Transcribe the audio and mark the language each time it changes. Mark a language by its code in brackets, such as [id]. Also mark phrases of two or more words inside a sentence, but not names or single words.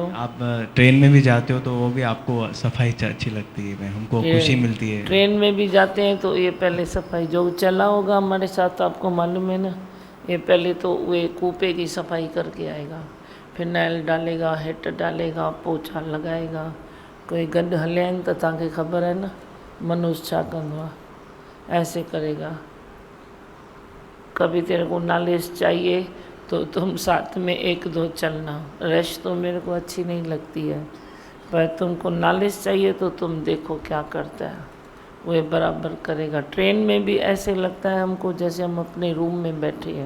[hi] आप ट्रेन में भी जाते हो तो वो भी आपको सफाई अच्छी लगती है, हमको खुशी मिलती है। ट्रेन में भी जाते हैं तो ये पहले सफाई, जो चला होगा हमारे साथ तो आपको मालूम है ना, ये पहले तो वे कूपे की सफाई करके आएगा, फिनाइल डालेगा, हिट डालेगा, पोछा लगाएगा। [sd] कोई गंद हले आहिनि तो तव्हांखे ख़बर है ना मनुष्य छा कंदो आहे, [hi] ऐसे करेगा। कभी तेरे को नॉलेज चाहिए तो तुम साथ में 1-2 चलना। रश तो मेरे को अच्छी नहीं लगती है, पर तुमको नॉलेज चाहिए तो तुम देखो क्या करता है, वो बराबर करेगा। ट्रेन में भी ऐसे लगता है हमको जैसे हम अपने रूम में बैठे हैं।